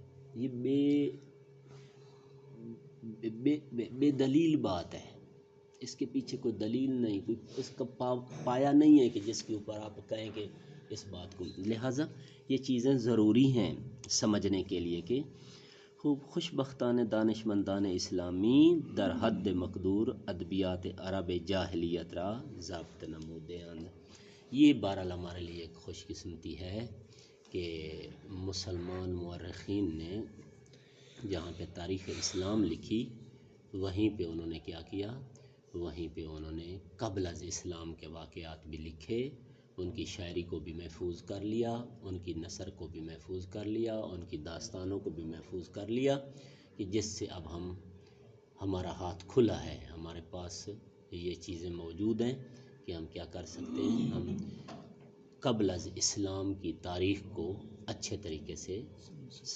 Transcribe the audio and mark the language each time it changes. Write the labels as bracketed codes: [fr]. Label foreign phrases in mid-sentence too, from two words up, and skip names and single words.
[ur] یہ بے دلیل بات ہے، اس کے پیچھے کوئی دلیل نہیں، کوئی اس کا پایا نہیں ہے کہ جس کے اوپر آپ کہیں کہ اس بات کو. لہٰذا یہ چیزیں ضروری ہیں سمجھنے کے لیے کہ [fa] خوب خوش بختان دانشمندان اسلامی در حد مقدور ادبیات عرب جاہلیت را ضابط نمودند. [ur] یہ بہرحال ہمارے لیے ایک خوش قسمتی ہے کہ مسلمان مورخین نے جہاں پہ تاریخ اسلام لکھی وہیں پہ انہوں نے کیا کیا، وہیں پہ انہوں نے قبل از اسلام کے واقعات بھی لکھے، ان کی شاعری کو بھی محفوظ کر لیا، ان کی نثر کو بھی محفوظ کر لیا، ان کی داستانوں کو بھی محفوظ کر لیا، کہ جس سے اب ہمارا ہاتھ کھلا ہے، ہمارے پاس یہ چیزیں موجود ہیں کہ ہم کیا کر سکتے ہیں، ہم قبل از اسلام کی تاریخ کو اچھے طریقے سے سمجھ سکتے ہیں.